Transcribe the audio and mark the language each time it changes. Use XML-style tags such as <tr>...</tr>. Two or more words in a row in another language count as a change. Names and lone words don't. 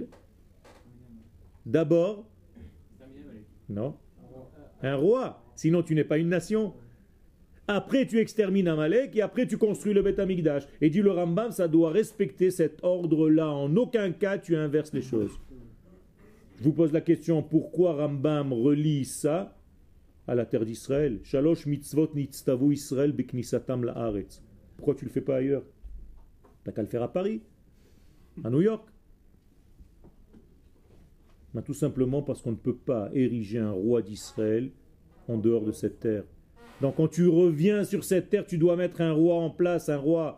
<fr>D'abord, non, un roi, sinon tu n'es pas une nation. Après tu extermines Amalek et après tu construis le</fr> <he>בית המקדש.</he> <fr>Et dit le Rambam, ça doit respecter cet ordre-là. En aucun cas tu inverses les choses. Je vous pose la question, pourquoi Rambam relie ça à la terre d'Israël?</fr> <he>שלוש מצוות נצטוו ישראל בכניסתם לארץ.</he> <fr>Pourquoi tu ne le fais pas ailleurs? T'as qu'à le faire à Paris, à New York. Ben, tout simplement parce qu'on ne peut pas ériger un roi d'Israël en dehors de cette terre. Donc quand tu reviens sur cette terre, tu dois mettre un roi en place, un roi.</fr>